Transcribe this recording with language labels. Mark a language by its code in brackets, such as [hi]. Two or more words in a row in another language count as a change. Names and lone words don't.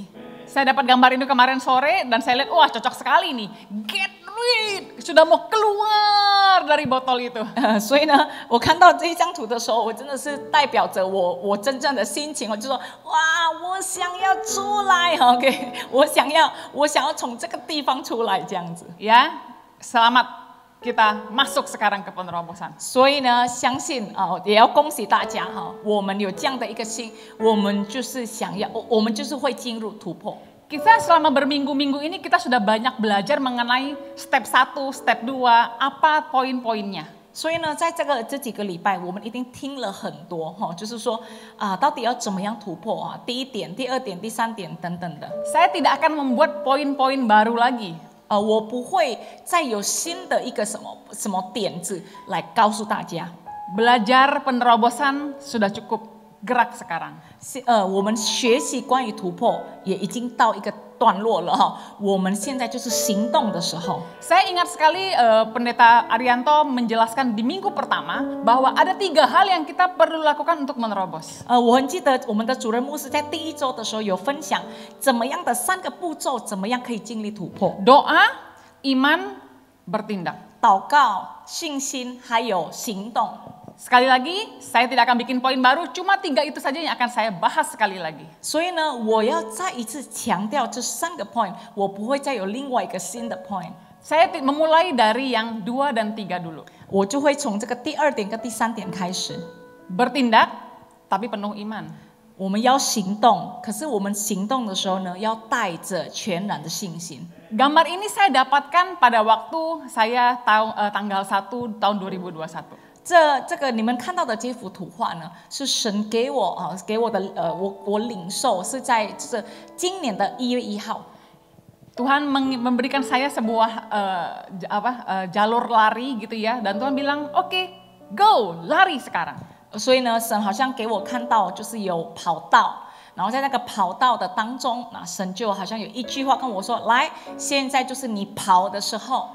[id] Saya dapat gambar itu kemarin sore dan saya lihat, wah cocok sekali nih. [en] Get rid, [id] sudah mau keluar dari botol itu. [zh] 所以呢，我看到这一张图的时候，我真的是代表着我真正的心情，我就说，哇，我想要出来 ，OK， 我想要从这个地方出来这样子。 [id] Ya, selamat kita masuk sekarang ke penerobosan. [zh] 所以呢，相信啊，也要恭喜大家哈，我们有这样的一个心，我们就是想要，我们就是会进入突破。 [id] Kita selama berminggu-minggu ini kita sudah banyak belajar mengenai step 1, step 2, apa poin-poinnya. [zh] 所以呢，在这几个礼拜，我们一定听了很多哈，就是说啊，到底要怎么样突破啊？第1点、第2点、第3点等等的。 [id] Saya tidak akan membuat poin-poin baru lagi. [zh] 我不会再有新的一个什么点子来告诉大家。 [id] Belajar penerobosan sudah cukup. Gerak sekarang. [zh] 我们学习关于突破也已经到一个段落了哈，我们现在就是行动的时候。 [id] Saya ingat sekali Pendeta Arianto menjelaskan di minggu pertama bahwa ada 3 hal yang kita perlu lakukan untuk menerobos. [zh] 我很记得我们的主任牧师在第1周的时候有分享怎么样的3个步骤，怎么样可以经历突破。 [id] Doa, iman, bertindak. [zh] 祷告、信心还有行动。 [id] Sekali lagi, saya tidak akan bikin poin baru, cuma 3 itu saja yang akan saya bahas sekali lagi. [zh] 所以呢，我要再一次强调这3个 point， 我不会再有另外一个新的 point。 [id] Saya memulai dari yang 2 dan 3 dulu. [zh] 我就会从这个第2点跟第3点开始。 [id] Bertindak, tapi penuh iman. [zh] 我们要行动，可是我们行动的时候呢，要带着全然的信心。 [id] Gambar ini saya dapatkan pada waktu saya tanggal 1 tahun 2021. [zh] 这个你们看到的这幅图画呢，是神给我的我领受是在就是今年的1月1号。 [id] Tuhan memberikan saya sebuah jalur lari gitu ya, dan Tuhan bilang, oke, Go, lari sekarang. [zh] 所以呢，神好像给我看到，就是有跑道，然后在那个跑道的当中，那神就好像有一句话跟我说：“来，现在就是你跑的时候。”